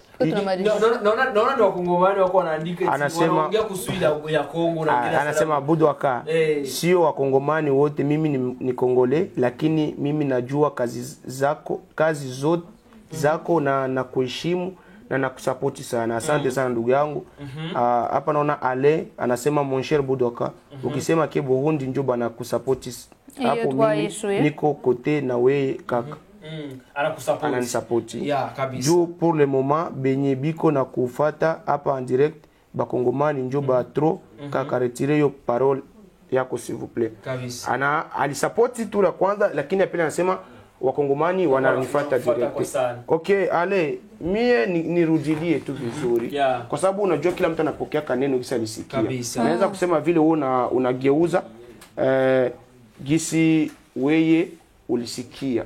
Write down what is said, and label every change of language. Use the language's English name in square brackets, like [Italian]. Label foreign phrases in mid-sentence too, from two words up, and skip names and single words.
[Swahili] Naona ni wakongomani wako wanaandika wanaongea kuswida ya Kongo na wengine anasema Budwaka sio wakongomani wote, mimi ni Kongole lakini mimi najua kazi zote zako na kuheshimu na nakusupport sana. Asante sana ndugu yangu. Hapa naona Ale anasema [French] mon cher [Swahili] Budwaka ukisema ke Burundi ndio bana kusupport hapo mimi niko kote na wewe kaka. Ananisupport. Yeah, kabisa. Juu [French] pour le moment [Swahili] benye biko na kufata hapa [French] en direct [Swahili] bakongomani njo ba trop kaka retire yo parole yako [French] s'il vous plaît. [Swahili] Kabisa. Alisupport tu la kwanza lakini pia anasema wakongomani wananifuata direct. Okay, Ale mie nirudilie tu vizuri. Kwa sababu unajua kila mtu anapokea kaneno kisa lisikia. Naweza kusema vile wewe unageuza gisi weye ulisikia.